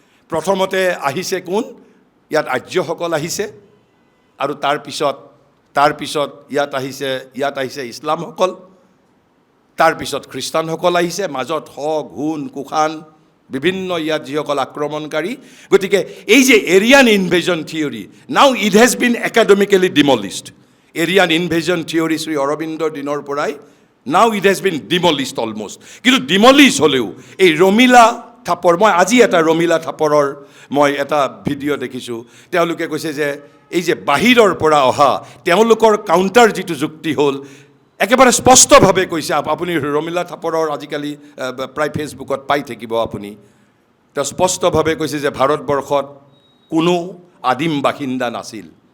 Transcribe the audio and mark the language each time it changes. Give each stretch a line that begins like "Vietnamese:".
Assamese: প্ৰথমতে আহিছে কোন? ইয়াত আৰ্যসকল আহিছে, আৰু তাৰপিছত ইয়াত আহিছে ইছলামসকল, তাৰপিছত খ্ৰীষ্টানসকল আহিছে, মাজত হুন, কুখান, বিভিন্ন ইয়াত যিসকল আক্ৰমণকাৰী। গতিকে এই যে
English: Aryan invasion theory, now it has been academically demolished. Aryan invasion theory
Assamese: Shri অৰবিন্দৰ দিনৰ পৰাই
English: Now it has been demolished almost.
Assamese: কিন্তু ডিমলিছ হ'লেও এই ৰমিলা থাপৰ, মই আজি এটা ৰমিলা থাপৰৰ মই এটা ভিডিঅ' দেখিছোঁ, তেওঁলোকে কৈছে যে এই যে বাহিৰৰ পৰা অহা তেওঁলোকৰ কাউণ্টাৰ যিটো যুক্তি হ'ল, একেবাৰে স্পষ্টভাৱে কৈছে, আপুনি ৰমিলা থাপৰৰ আজিকালি প্ৰায় ফেচবুকত পাই থাকিব আপুনি, তেওঁ স্পষ্টভাৱে কৈছে যে ভাৰতবৰ্ষত কোনো আদিম বাসিন্দা নাছিল।